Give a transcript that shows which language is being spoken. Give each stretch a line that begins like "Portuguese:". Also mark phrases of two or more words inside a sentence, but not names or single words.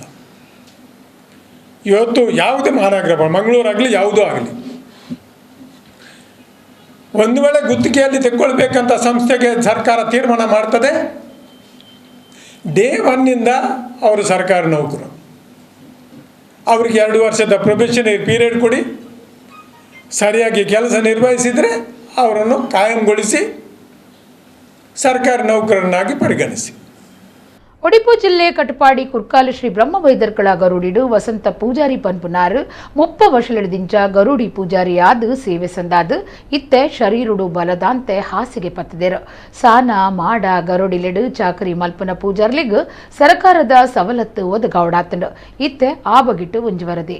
Kannada: ಇವತ್ತು ಯಾವುದೇ ಮಹಾನಗರ, ಮಂಗಳೂರಾಗಲಿ ಯಾವುದೂ ಆಗಲಿ, ಒಂದು ವೇಳೆ ಗುತ್ತಿಗೆಯಲ್ಲಿ ತೆಗೆದುಕೊಳ್ಬೇಕಂತ ಸಂಸ್ಥೆಗೆ ಸರ್ಕಾರ ತೀರ್ಮಾನ ಮಾಡ್ತದೆ, ಡೇ 1ನಿಂದ ಅವರು ಸರ್ಕಾರಿ ನೌಕರು. ಅವರಿಗೆ 2 ವರ್ಷದ
English: probationary period
Kannada: ಕೊಡಿ, ಸರಿಯಾಗಿ ಕೆಲಸ ನಿರ್ವಹಿಸಿದರೆ ಅವರನ್ನು ಕಾಯಂಗೊಳಿಸಿ ಸರ್ಕಾರಿ ನೌಕರನ್ನಾಗಿ ಪರಿಗಣಿಸಿ.
Tulu: ಒಡಿಪು ಜಿಲ್ಲೆ ಕಟಪಾಡಿ ಕುರ್ಕಾಲು ಶ್ರೀ ಬ್ರಹ್ಮವೈದರ್ಕಳ ಗರುಡಿಡು ವಸಂತ ಪೂಜಾರಿ ಪನ್ಪುನಾರ್ 30 ವರ್ಷಲಿಡಿದಿಂಚ ಗರುಡಿ ಪೂಜಾರಿಯಾದ ಸೇವೆ ಸಂದಾದ ಇತ್ತೆ ಶರೀರುಡು ಬಲದಾಂತೆ ಹಾಸಿಗೆ ಪತ್ತದೇರು. ಸಾನ ಮಾಡ ಗರುಡಿಲೆಡು ಚಾಕರಿ ಮಲ್ಪನ ಪೂಜಾರ್ಲಿಗ್ ಸರ್ಕಾರದ ಸವಲತ್ತು ಒದಗಾವಡಾತಂಡು ಇತ್ತೆ ಆ ಬಗಿಟ್ಟು ಒಂಜುವರದಿ.